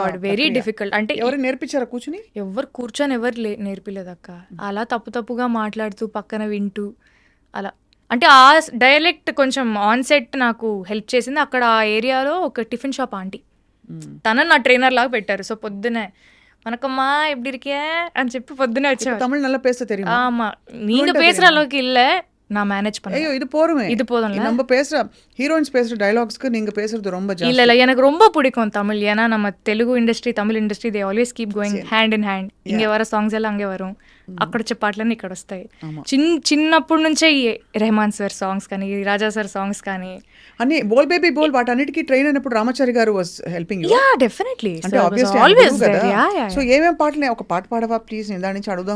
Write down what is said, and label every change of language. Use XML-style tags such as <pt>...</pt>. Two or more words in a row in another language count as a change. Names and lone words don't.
<en>very difficult. అంటే</en> <te>ఎవరు నేర్పించారా కూర్చుని? ఎవరు కూర్చొని ఎవరు నేర్పిలేదు అక్క. అలా తప్పుగా మాట్లాడుతూ పక్కన వింటూ అలా. అంటే ఆ డైలెక్ట్ కొంచెం ఆన్ సెట్ నాకు హెల్ప్ చేసింది. అక్కడ ఆ ఏరియాలో ఒక టిఫిన్ షాప్ ఆంటీ, తనని నా ట్రైనర్ లాగా పెట్టారు. సో పొద్దునే</te> <ta>வணக்கம்மா எப்படி இருக்கே</ta> <te>అని చెప్పి పొద్దునే వచ్చారు.</te> <ta>தமிழ் நல்லா பேச தெரியுமா? ஆமா, நீங்க பேசுற அளவுக்கு இல்ல, நான் மேனேஜ் பண்ணேன். ஐயோ, இது போறமே, இது போதும்ல. நம்ம பேசுற ஹீரோயின்ஸ் பேசுற டயலாக்ஸ்க்கு நீங்க பேசுறது ரொம்ப ஜாஸ்தி. இல்ல எனக்கு ரொம்ப பிடிக்கும் தமிழ். ஏன்னா நம்ம தெலுங்கு</ta> <en>industry, Tamil industry, they always keep going hand in hand.</en> <ta>இங்கே வர சாங்ஸ் எல்லாம் அங்கே வரம்,</ta> <te>అక్కడ వచ్చే పాటలన్నీ ఇక్కడ వస్తాయి. చిన్నప్పటి నుంచే రెహమాన్ సార్ సాంగ్స్ కానీ, రాజా సార్ సాంగ్స్ కానీ అన్ని బోల్ బేబీ బోల్ వాటన్నిటికీ ట్రైన్ అయినప్పుడు రామాచారి గారు</te> <en>was helping you. ya definitely,</en> <te>అంటే</te> <en>obviously always</en> <te>కదా. సో ఏమేం పాటలు, ఒక పాట పాడవా ప్లీజ్, నేను దాని నుంచి అడుగుదాం.</te>